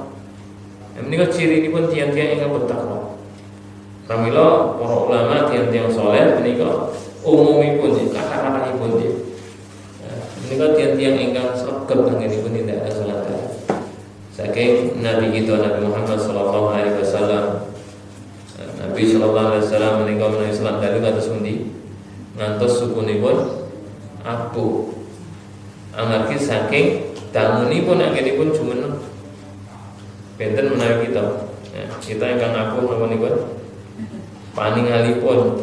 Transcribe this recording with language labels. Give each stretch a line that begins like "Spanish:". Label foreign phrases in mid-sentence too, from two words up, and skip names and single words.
Javanese: Menika cirinipun tiang-tiang ingkang bertakwa. Pramila para ulama tiang-tiang saleh menika umumipun kata-katahipun menika tiang-tiang ingkang sregep anggenipun nindakaken salat. Saking Nabi kita Nabi Muhammad sallallahu alaihi wasallam. Nabi sallallahu alaihi wasallam menika menawi salat dalu kados pundi? Ngantos sukunipun abu. Amargi saking dangunipun anggenipun jumeneng. Benten menawi kita. Kita ingkang abu napa niku? Paningalipun.